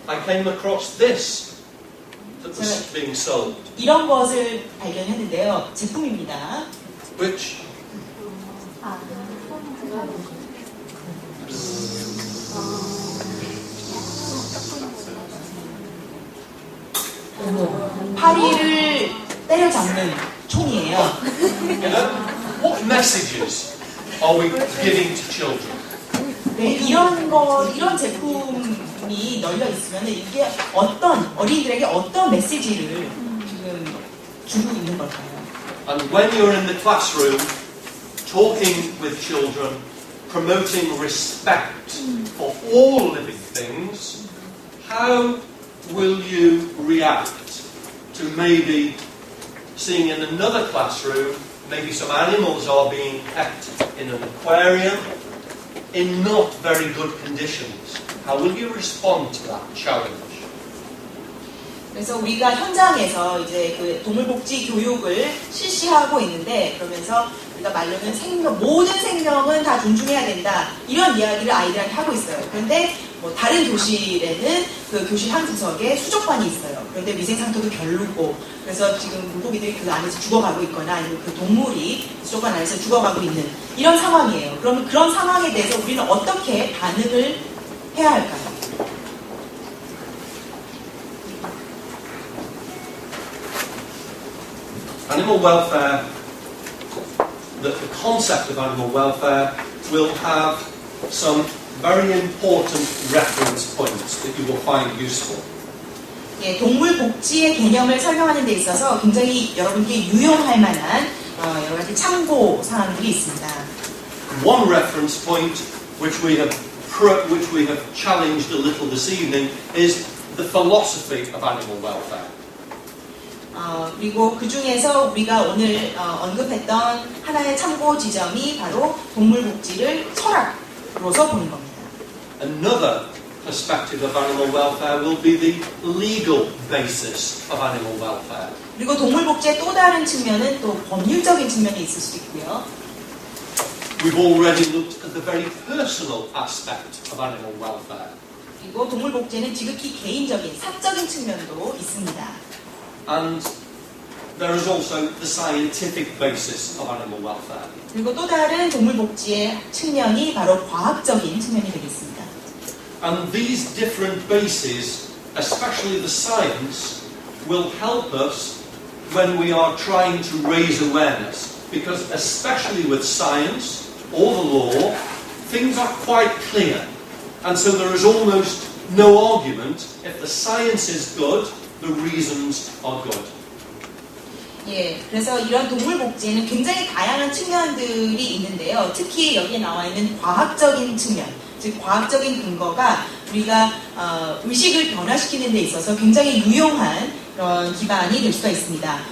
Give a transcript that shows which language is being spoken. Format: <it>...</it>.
<en>I came across this that was being sold,</en> <ko>이런 것을 발견했는데요. 제품입니다.</ko> <en>which</en> <ko>파리를 때려잡는 총이에요.</ko> <en>you know, what messages are we giving to children?</en> <ko>네, 이런 제품이 널려 있으면 이게 어린이들에게 어떤 메시지를 지금 주고 있는 걸까요?</ko> <en>And when you're in the classroom talking with children, promoting respect for all living things, how will you react to maybe seeing in another classroom, maybe some animals are being kept in an aquarium in not very good conditions? How will you respond to that challenge?</en> <ko>그래서 우리가 현장에서 이제 그 동물복지 교육을 실시하고 있는데 그러면서 우리가 말로는 모든 생명은 다 존중해야 된다 이런 이야기를 아이들한테 하고 있어요. 그런데 다른 교실에는 그 교실 한 구석에 수족관이 있어요. 그런데 위생 상태도 별로고 그래서 지금 물고기들이 그 안에서 죽어가고 있거나 아니면 그 동물이 수족관 안에서 죽어가고 있는 이런 상황이에요. 그러면 그런 상황에 대해서 우리는 어떻게 반응을 해야 할까요?</ko> <en>Animal welfare, the concept of animal welfare will have some very important reference points that you will find useful.</en> <ko>예, 동물 복지의 개념을 설명하는 데 있어서 굉장히 여러분께 유용할 만한 여러 가지 참고 사항들이 있습니다.</ko> <en>One reference point which we have challenged a little this evening is the philosophy of animal welfare.</en> <ko>그리고 그 중에서 우리가 오늘 언급했던 하나의 참고 지점이 바로 동물 복지를 철학으로서 보는 겁니다.</ko> <en>Another perspective of animal welfare will be the legal basis of animal welfare.</en> <ko>그리고 동물 복지의 또 다른 측면은 또 법률적인 측면이 있을 수 있고요.</ko> <en>We've already looked at the very personal aspect of animal welfare.</en> <ko>그리고 동물 복지에는 지극히 개인적인 사적인 측면도 있습니다.</ko> <en>And there is also the scientific basis of animal welfare.</en> <ko>그리고 또 다른 동물 복지의 측면이 바로 과학적인 측면이 되겠습니다.</ko> <en>And these different bases, especially the science, will help us when we are trying to raise awareness. Because especially with science or the law, things are quite clear. And so there is almost no argument. If the science is good, the reasons are good.</en> <ko>예, 그래서 이런 동물 복지에는 굉장히 다양한 측면들이 있는데요. 특히 여기에 나와 있는 과학적인 측면, 즉 과학적인 근거가 우리가 의식을 변화시키는 데 있어서 굉장히 유용한 그런 기반이 될 수가 있습니다.</ko>